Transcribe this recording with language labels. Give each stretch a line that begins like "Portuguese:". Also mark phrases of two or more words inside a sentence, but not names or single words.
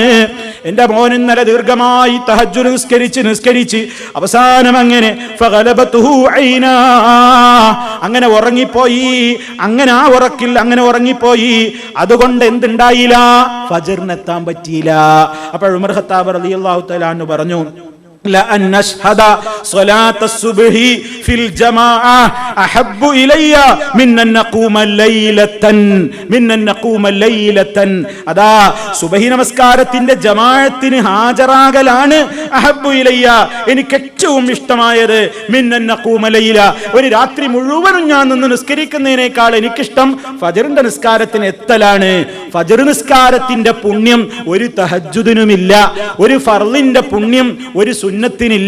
Malayalam: എന്റെ മോൻ ഇന്നലെ ദീർഘമായി തഹജ്ജുദ് നിസ്കരിച്ച് അവസാനം അങ്ങനെ ഉറങ്ങിപ്പോയി. അങ്ങനെ ഉറങ്ങിപ്പോയി. അതുകൊണ്ട് എന്തുണ്ടായില്ല? ഫജ്റിനെത്താൻ പറ്റിയില്ല. അപ്പോൾ ഉമർ ഖത്താബ്
Arabic: رضي الله تعالى عنه
Malayalam: പറഞ്ഞു,
Arabic: لأن نشهد صلاة الصبح في الجماعة أحب إلي من أن نقوم ليلة
Malayalam: അതാ സുബഹി നമസ്കാരത്തിന്റെ ജമാഅത്തിന് ഹാജരാകലാണ്
Arabic: أحب إلي,
Malayalam: എനിക്ക് ഏറ്റവും ഇഷ്ടമായത്.
Arabic: من أن نقوم ليلة,
Malayalam: ഒരു രാത്രി മുഴുവനും ഞാൻ നിന്ന് നിസ്കരിക്കുന്നതിനേക്കാൾ എനിക്കിഷ്ടം ഫജ്റിന്റെ നിസ്കാരത്തിന് എത്തലാണ്. ഫജ്ർ നിസ്കാരത്തിന്റെ പുണ്യം ഒരു തഹജ്ജുദിനുമില്ല, ഒരു ഫർളിന്റെ പുണ്യം ഒരു സുന്നത്തിനില്ല.